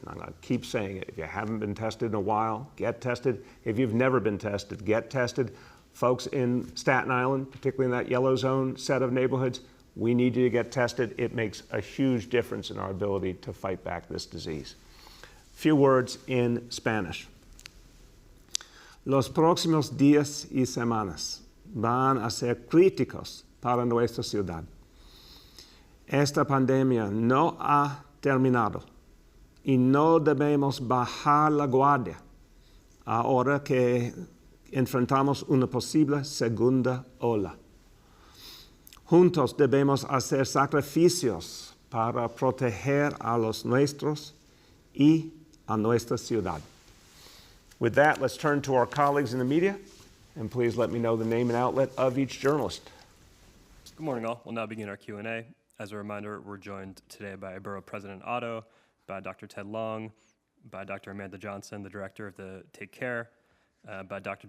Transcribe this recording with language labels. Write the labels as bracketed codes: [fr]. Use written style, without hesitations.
[en] And I'm going to keep saying it. If you haven't been tested in a while, get tested. If you've never been tested, get tested. Folks in Staten Island, particularly in that yellow zone set of neighborhoods, we need you to get tested. It makes a huge difference in our ability to fight back this disease. Few words in Spanish. [es] Los próximos días y semanas van a ser críticos para nuestra ciudad. Esta pandemia no ha terminado y no debemos bajar la guardia ahora que enfrentamos una posible segunda ola. Juntos debemos hacer sacrificios para proteger a los nuestros y a nuestra ciudad. [en] With that, let's turn to our colleagues in the media, and please let me know the name and outlet of each journalist. Good morning, all. We'll now begin our Q&A. As a reminder, we're joined today by Borough President Otto, by Dr. Ted Long, by Dr. Amanda Johnson, the director of the Take Care, by Dr.